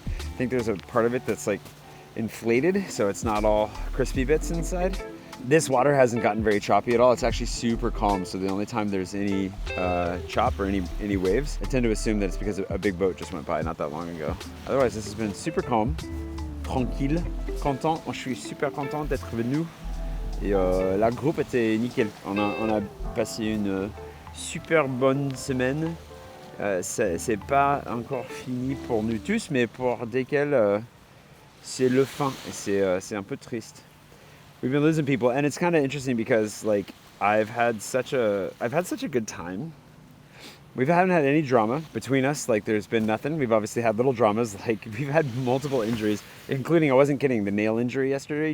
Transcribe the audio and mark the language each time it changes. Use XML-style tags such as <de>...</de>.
<en>I think there's a part of it that's like inflated, so it's not all crispy bits inside. This water hasn't gotten very choppy at all. It's actually super calm, so the only time there's any chop or any waves, I tend to assume that it's because a big boat just went by not that long ago. Otherwise, this has been super calm,</en> <fr>tranquille, content. Moi, je suis super content d'être venu. Et la groupe était nickel. On a passé une super bonne semaine. C'est pas encore fini pour nous tous, mais pour desquels c'est le fin. Et c'est un peu triste.</fr> <en>We've been losing people, and it's kind of interesting because like I've had such a good time. We haven't had any drama between us. Like there's been nothing. We've obviously had little dramas. Like we've had multiple injuries, including, I wasn't kidding, the nail injury yesterday.</en>